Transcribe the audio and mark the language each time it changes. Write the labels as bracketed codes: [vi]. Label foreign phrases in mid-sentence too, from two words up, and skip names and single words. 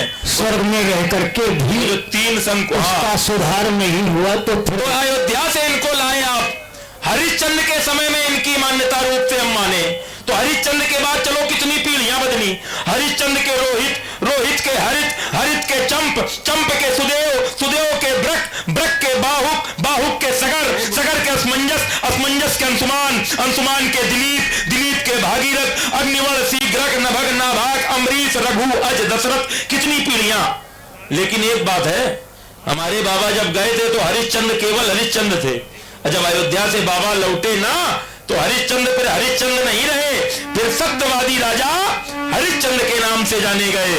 [hi] स्वर्ग में रह करके भी जो 3 शंकु उसका सुधार नहीं हुआ तो फिर अयोध्या से इनको लाए आप। हरिश्चंद्र के समय में इनकी मान्यता रूप से हम माने तो हरिश्चंद्र के बाद चलो कितनी पीढ़ियां बदली। हरिश्चंद्र के रोहित, रोहित के हरित, हरित के चंप, चंप के सुदेव, सुदेव के ब्रक, ब्रक के बाहुक, बाहुक के सगर, सगर के असमंजस, असमंजस के अंशुमान, अंशुमान के दिलीप, दिलीप के भागीरथ, अग्निवर्ण, शीघ्रक, नभग, नाभाग, अमरीश, रघु, अज, दशरथ, कितनी पीढ़ियां। लेकिन एक बात है, हमारे बाबा जब गए थे तो हरिश्चंद्र केवल हरिश्चंद्र थे। जब अयोध्या से बाबा लौटे ना तो हरिश्चंद्र फिर हरिश्चंद्र नहीं रहे, फिर सत्यवादी राजा हरिश्चंद्र के नाम से जाने गए।